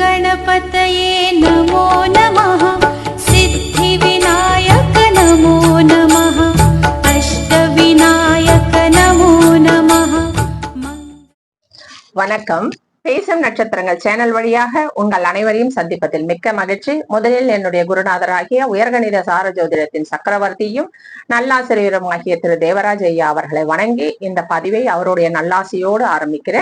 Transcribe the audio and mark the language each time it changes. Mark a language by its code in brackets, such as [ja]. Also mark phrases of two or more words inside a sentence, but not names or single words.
[sa] गणपतये नमो नमः सिद्धिविनायक नमो नमः अष्टविनायक नमो नमः। [ta] வணக்கம். பேசும் நட்சத்திரங்கள் சேனல் வழியாக உங்கள் அனைவரையும் சந்திப்பதில் மிக்க மகிழ்ச்சி. முதலில் என்னுடைய குருநாதராகிய உயர்கணித சார ஜோதிடத்தின் சக்கரவர்த்தியும் நல்லாசிரியரும் ஆகிய திரு தேவராஜ் ஐயா அவர்களை வணங்கி இந்த பதிவை அவருடைய நல்லாசியோடு ஆரம்பிக்கிறேன்.